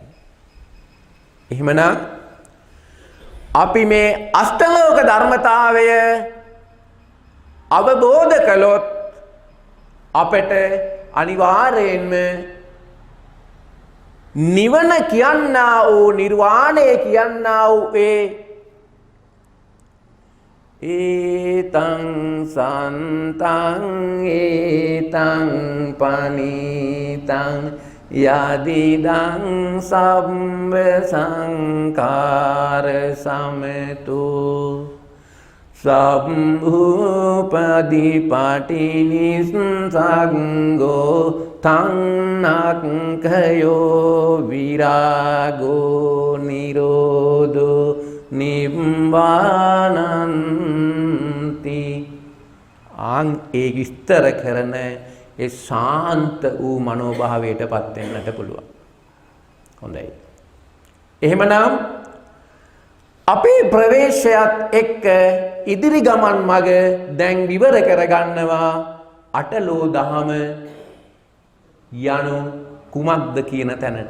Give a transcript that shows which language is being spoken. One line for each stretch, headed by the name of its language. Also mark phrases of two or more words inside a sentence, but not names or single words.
Sinhala: එහෙමනම් අපි මේ අෂ්ටලෝක ධර්මතාවය අවබෝධ කළොත් අපට අනිවාර්යයෙන්ම නිවන කියන්නා වූ නිර්වාණය කියන්නා වූ
Pali: ඒතං සන්තං ඒතං පනිතං යදිදං සම්බ සංඛාර සමතු සම්භූපදීපටිනිස්සග්ගෝ තන්නක්ඛයෝ විරාගෝ නිරෝධෝ නිබ්බානන්ති.
Sinhala: ආන් ඒ විස්තර කරන ඒ ශාන්ත වූ මනෝභාවයටපත් වෙන්නට පුළුවන්. හොඳයි. එහෙමනම් අපේ ප්‍රවේශයත් එක්ක ඉදිරි ගමන් මඟ දැන් විවර කරගන්නවා අටලෝ දහම යනු කුමක්ද කියන තැනට.